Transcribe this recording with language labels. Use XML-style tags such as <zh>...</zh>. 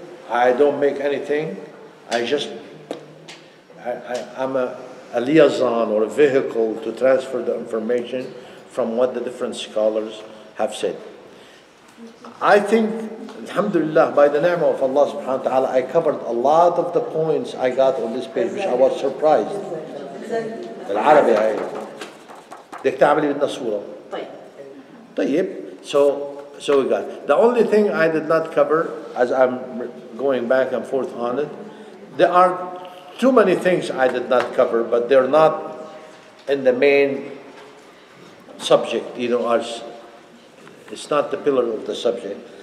<en>I don't make anything. I just I'm a liaison or a vehicle to transfer the information from what the different scholars have said. I think, alhamdulillah, by the name of Allah subhanahu wa ta'ala, I covered a lot of the points I got on this page, which I was surprised.</en> <ar>بالعربي هاي بدك تعملي بدنا صورة.</ar> <en>طيب. So we got. The only thing I did not cover, as I'm going back and forth on it, there are too many things I did not cover, but they're not in the main subject, you know, it's not the pillar of the subject.</en>